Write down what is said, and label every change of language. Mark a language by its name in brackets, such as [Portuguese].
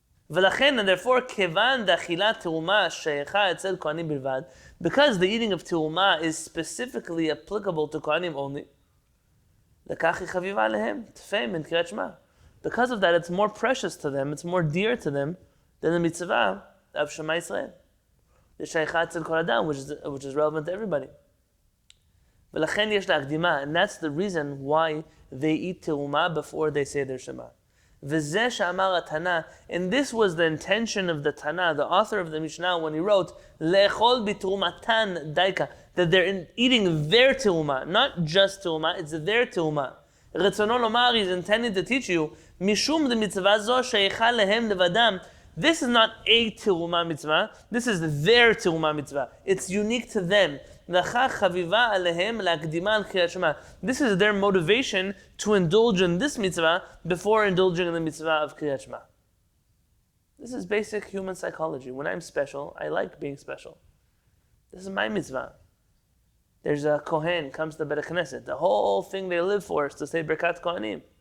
[Hebrew] ולכן, [English] and therefore, [Hebrew] כיוון דאכילת תרומה שייכה אצל כהנים בלבד, [English] because the eating of terumah is specifically applicable to Kohanim only, [Hebrew] לכך היא חביבה עליהם, תפי מן קריאת שמע. [English] Because of that, it's more precious to them, it's more dear to them than the mitzvah of Shema Yisrael. The [Hebrew] שייכה אצל כל אדם, [English] which is relevant to everybody. [Hebrew] ולכן יש להקדימה, [English] and that's the reason why they eat terumah before they say their Shema. [Hebrew] וזה שאמר התנא, [English] and this was the intention of the Tana, the author of the Mishnah, when he wrote, [Hebrew] לאכול בתרומתן דייקה, [English] that they're eating their terumah, not just terumah, it's their terumah. [Hebrew] רצונו לומר, [English] he's intending to teach you, [Hebrew] משום דמצווה זו שייכה להם לבדם, [English] this is not a terumah mitzvah, this is their terumah mitzvah. It's unique to them. [Hebrew] לכך חביבה עליהם להקדימה על קריאת שמע. [English] This is their motivation to indulge in this mitzvah before indulging in the mitzvah of Kriyat Shema. This is basic human psychology. When I'm special, I like being special. This is my mitzvah. There's a Kohen, comes to Beit Knesset. The whole thing they live for is to say Birkat Kohanim.